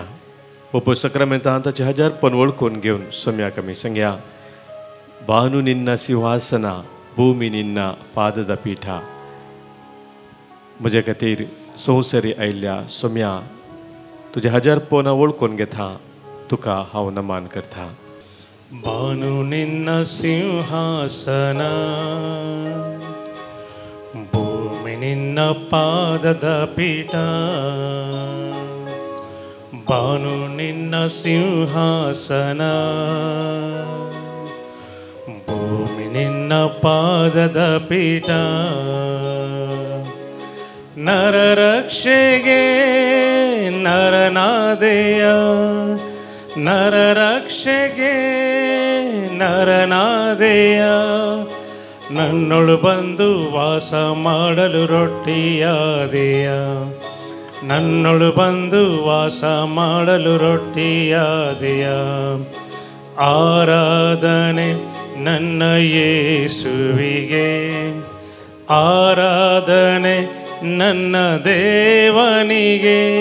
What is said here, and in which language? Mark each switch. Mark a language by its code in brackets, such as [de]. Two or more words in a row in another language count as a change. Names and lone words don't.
[kok] पप्पू सक्रामेंतान ताचे हजारपण वळखून घेवन सोम्याक आमी सांगया. [kn] ಬಾನು ನಿನ್ನ ಸಿಂಹಾಸನ ಭೂಮಿ ನಿನ್ನ ಪಾದದ ಪೀಠ. [kok] म्हजे खातीर संवसारी आयिल्ल्या सोम्या, तुजे हजारपणां वळखून घेता, तुका हांव नमान करता. [kn] ಬಾನು ನಿನ್ನ ಸಿಂಹಾಸನ ಭೂಮಿ ನಿನ್ನ ಪಾದದ ಪೀಠ. ಬಾನು ನಿನ್ನ ಸಿಂಹಾಸನ ಭೂಮಿ ನಿನ್ನ ಪಾದದ ಪೀಠ. ನರ ರಕ್ಷೆಗೆ ನರನಾದೆಯ, ನರ ರಕ್ಷೆಗೆ ನರನಾದೆಯ. ನನ್ನೊಳು ಬಂದು ವಾಸ ಮಾಡಲು ರೊಟ್ಟಿಯಾದೆಯ, ನನ್ನೊಳು ಬಂದು ವಾಸ ಮಾಡಲು ರೊಟ್ಟಿಯಾದೆಯ. ಆರಾಧನೆ ನನ್ನ ಯೇಸುವಿಗೆ, ಆರಾಧನೆ ನನ್ನ ದೇವನಿಗೆ.